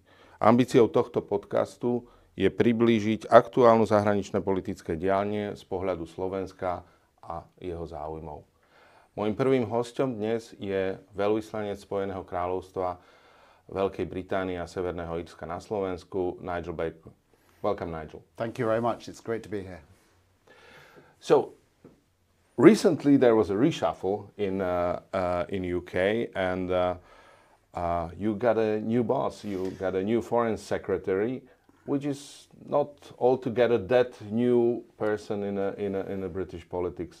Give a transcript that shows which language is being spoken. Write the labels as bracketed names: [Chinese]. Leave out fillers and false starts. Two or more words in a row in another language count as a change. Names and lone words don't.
[Slovak] Ambíciou tohto podcastu je priblížiť aktuálnu zahraničné politické dianie z pohľadu Slovenska a jeho záujmov. Mojím prvým hosťom dnes je veľvyslanec Spojeného kráľovstva Veľkej Británie a Severného Írska na Slovensku, Nigelom Bakerom. [English] Welcome, Nigel. Thank you very much. It's great to be here. So, recently there was a reshuffle in UK and you got a new boss, you got a new foreign secretary, which is not altogether that new person in a British politics.